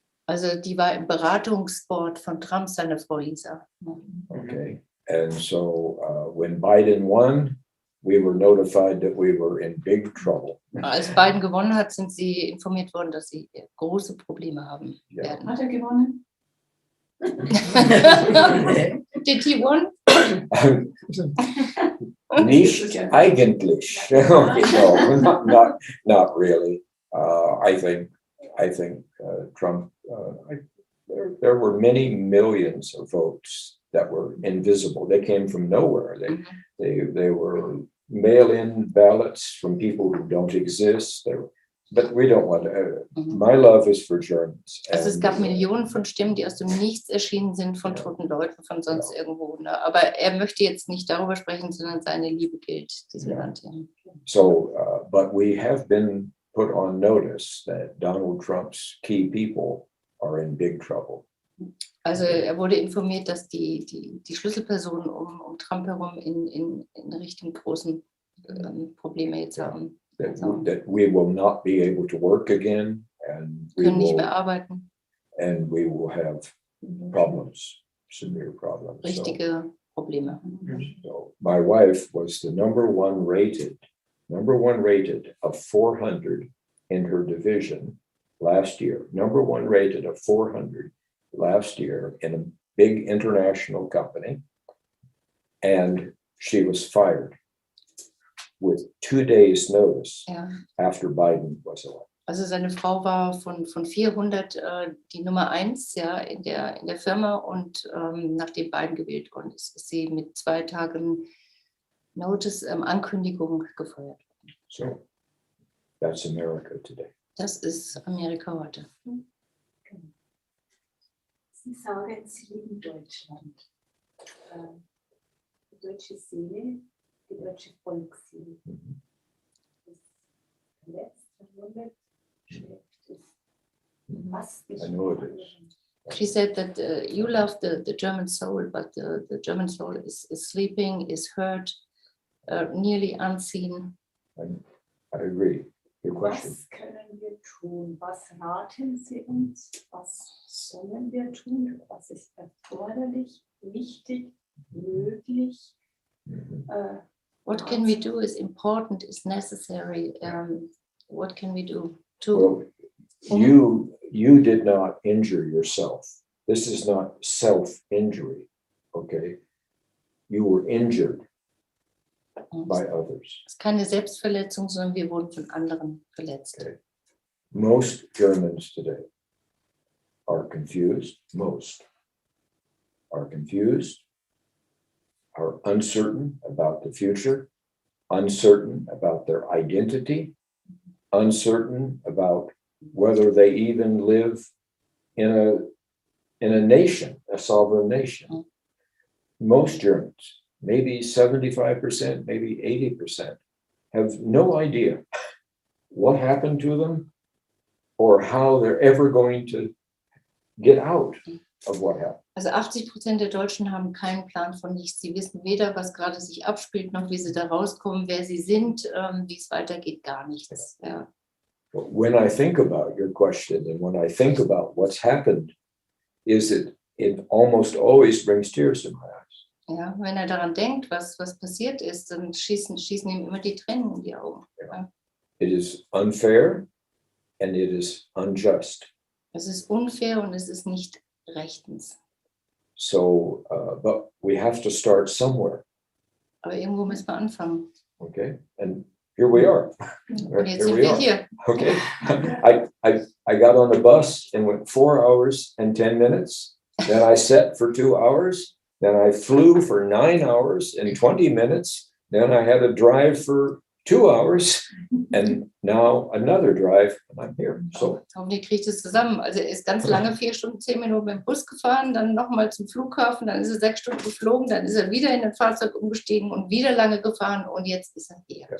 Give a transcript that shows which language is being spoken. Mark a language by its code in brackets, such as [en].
[de] Also die war im Beratungsboard von Trump, seine Frau Lisa. [en] Okay. And so when Biden won, we were notified that we were in big trouble. [de] Als Biden gewonnen hat, sind sie informiert worden, dass sie große Probleme haben werden. Hat er gewonnen? [en] Did he won? [de] Nicht eigentlich. [en] Okay, no, not really. I think Trump. There were many millions of votes that were invisible. They came from nowhere. They were mail-in ballots from people who don't exist. But we don't want to. My love is for Germans. [de] Also es gab Millionen von Stimmen, die aus dem Nichts erschienen sind, von toten Leuten, von sonst irgendwo. Ne? Aber er möchte jetzt nicht darüber sprechen, sondern seine Liebe gilt diesem Land. Ja. [en] So, but we have been put on notice that Donald Trump's key people are in big trouble. [de] Also er wurde informiert, dass die Schlüsselpersonen um Trump herum in Richtung großen Probleme jetzt haben. [en] That we will not be able to work again, and we [de] Können nicht [en] will, [de] mehr arbeiten. [en] and we will have problems, severe problems. [de] Richtige Probleme. [en] So my wife was the number one rated of 400 in her division last year. Number one rated of 400 last year in a big international company, and she was fired with 2 days notice after Biden was elected. [de] Also seine Frau war von 400 die Nummer 1 in der Firma, und nachdem Biden gewählt worden ist, ist sie mit 2 Tagen Notice, Ankündigung gefeuert worden. [en] So that's America today. [de] Das ist Amerika heute. Sie sagen, Sie lieben Deutschland. Die deutsche Seele, die deutsche Volksseele. Das verletzt, verwundet, schläft es. Was [en] I know it is. She said that you love the German soul, but the German soul is sleeping, is hurt, nearly unseen. I agree. Your question. [de] Was können wir tun? Was raten Sie uns? Was sollen wir tun? Was ist erforderlich, wichtig, möglich? [en] What can we do is important, is necessary. What can we do Well, to you did not injure yourself. This is not self-injury, okay? You were injured by others. [de] Es ist keine Selbstverletzung, sondern wir wurden von anderen verletzt. [en] Okay. Most Germans today are confused. Most are confused, are uncertain about the future, uncertain about their identity, uncertain about whether they even live in a nation, a sovereign nation. Most Germans, maybe 75%, maybe 80%, have no idea what happened to them or how they're ever going to get out of what happened. [de] Also 80% der Deutschen haben keinen Plan von nichts. Sie wissen weder, was gerade sich abspielt, noch wie sie da rauskommen, wer sie sind, wie es weitergeht, gar nichts. Ja. [en] When I think about your question and when I think about what's happened, it almost always brings tears to my eyes. [de] Ja, wenn er daran denkt, was passiert ist, dann schießen ihm immer die Tränen in die Augen. Ja. [en] It is unfair and it is unjust. [de] Es ist unfair und es ist nicht rechtens. [en] So, but we have to start somewhere, [de] Aber irgendwo müssen wir anfangen. [en] okay? And here we are. [de] Und jetzt sind wir hier. [en] Okay. I got on the bus and went 4 hours and 10 minutes. Then I sat for 2 hours. Then I flew for 9 hours and 20 minutes. Then I had a drive for 2 hours and now another drive and I'm here. So [de] Hoffentlich kriegt es zusammen. Also er ist ganz lange 4 Stunden, 10 Minuten mit dem Bus gefahren, dann nochmal zum Flughafen, dann ist er 6 Stunden geflogen, dann ist er wieder in ein Fahrzeug umgestiegen und wieder lange gefahren und jetzt ist er hier.